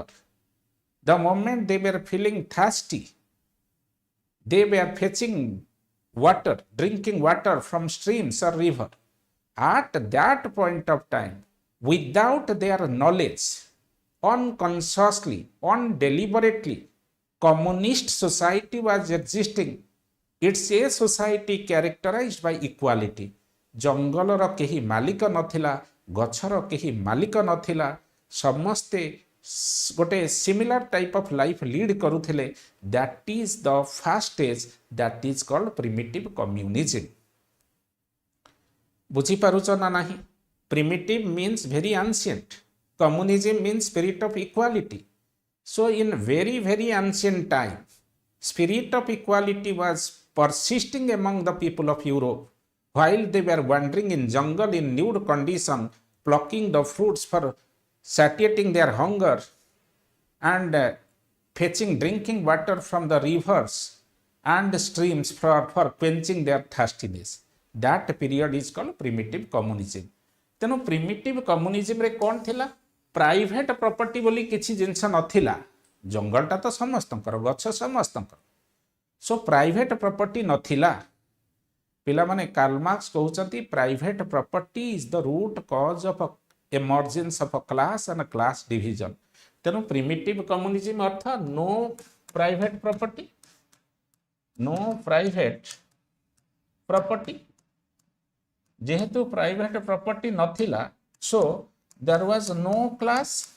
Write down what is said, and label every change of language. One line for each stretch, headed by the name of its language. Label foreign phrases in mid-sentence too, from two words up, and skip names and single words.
English: The moment they were feeling thirsty, they were fetching water, drinking water from streams or river. At that point of time, without their knowledge, unconsciously, undeliberately, communist society was existing. It's a society characterized by equality.
Odia: ଜଙ୍ଗଲ ର କେହି ମାଲିକ ନଥିଲା, ଗଛର କେହି ମାଲିକ ନଥିଲା, ସମସ୍ତେ ଗୋଟେ
English: similar type of life lead
Odia: करुथिले.
English: That is the first stage, that is called primitive communism.
Odia: ବୁଝି ପାରୁଛ ନା ନାହିଁ?
English: Primitive means very ancient. Communism means spirit of equality. So in very very ancient time, spirit of equality was persisting among the people of Europe while they were wandering in jungle in nude condition, plucking the fruits for satiating their hunger and drinking water from the rivers and streams for quenching their thirstiness. That period is called primitive communism.
Odia: तेनु
English: primitive communism
Odia: ରେ କଣ ଥିଲା?
English: private property
Odia: ବୋଲି କିଛି ଜିନିଷ ନଥିଲା. ଜଙ୍ଗଲଟା ତ ସମସ୍ତଙ୍କର, ଗଛ ସମସ୍ତଙ୍କର.
English: so private property
Odia: नथिला. ପିଲା ମାନେ କାର୍ଲ ମାର୍କ୍ସ କହୁଛନ୍ତି
English: private property is the root cause of emergence of a class and a class division. तेनु primitive communism अर्थ no private property, no private property. जेहेतु private property नथिला, so there was no class.